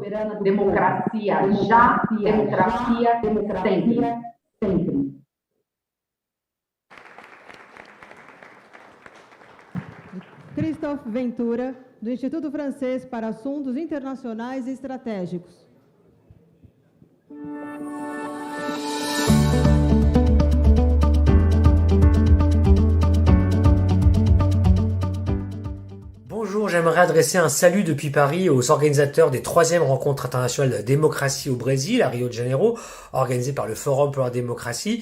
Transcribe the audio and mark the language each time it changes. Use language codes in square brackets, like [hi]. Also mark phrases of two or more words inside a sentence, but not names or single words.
[pt] Democracia já, democracia sempre. Christophe Ventura, do Instituto Francês para Assuntos Internacionais e Estratégicos. [fr] Bonjour, j'aimerais adresser un salut depuis Paris aux organisateurs des 3e rencontres internationales de la démocratie au Brésil, à Rio de Janeiro, organisées par le Fórum pour la Démocratie.